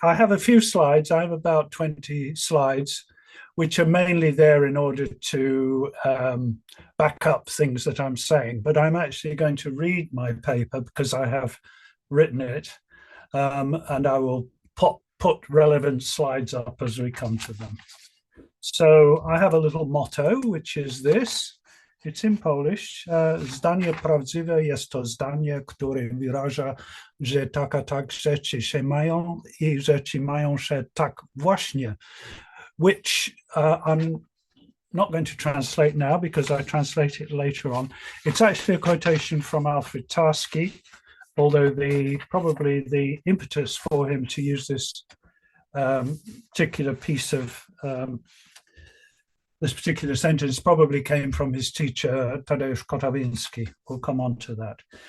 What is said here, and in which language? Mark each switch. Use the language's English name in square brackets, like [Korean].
[English] I have a few slides. I have about 20 slides, which are mainly there in order to back up things that I'm saying. But I'm actually going to read my paper because I have written it. And I will put relevant slides up as we come to them. So I have a little motto, which is this. It's in Polish. [Polish] Zdanie prawdziwe jest to zdanie, które wyraża, że tak rzeczy się mają I rzeczy mają się tak właśnie, [English] which I'm not going to translate now because I translate it later on. It's actually a quotation from Alfred Tarski, although probably the impetus for him to use this particular piece of this particular sentence probably came from his teacher, Kotarbiński. We'll come on to that.